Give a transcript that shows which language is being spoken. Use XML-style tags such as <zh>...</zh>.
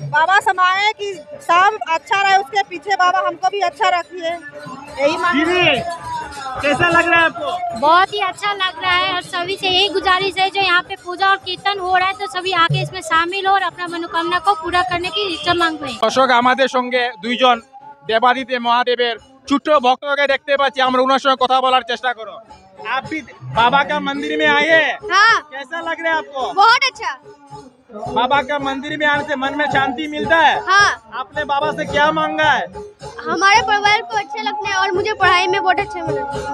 <hi>बाबा से मांगे कि सब अच्छा रहे, उसके पीछे बाबा हमको भी अच्छा रखिए, यही मांगे। दीदी, कैसा लग रहा है आपको? बहुत ही अच्छा लग रहा है और सभी से यही गुजारिश है जो यहाँ पे पूजा और कीर्तन हो रहा है तो सभी आके इसमें शामिल हो और अपना मनोकामना को पूरा करने की इच्छा मांग रहे हैं।</hi> <bn>দর্শক আমাদের সঙ্গে দুইজন দেবাদিদেব মহাদেবের ছোট ভক্তকে দেখতে পাচ্ছি, আমরা ওনার সঙ্গে কথা বলার চেষ্টা করো।</bn> <hi>आप भी बाबा का मंदिर में आए हैं? हाँ, कैसा लग रहा है आपको? बहुत अच्छा। बाबा का मंदिर में आने से मन में शांति मिलता है। हाँ, आपने बाबा से क्या मांगा है? हमारे परिवार को अच्छे लगने हैं और मुझे पढ़ाई में बहुत अच्छा मिला।</hi>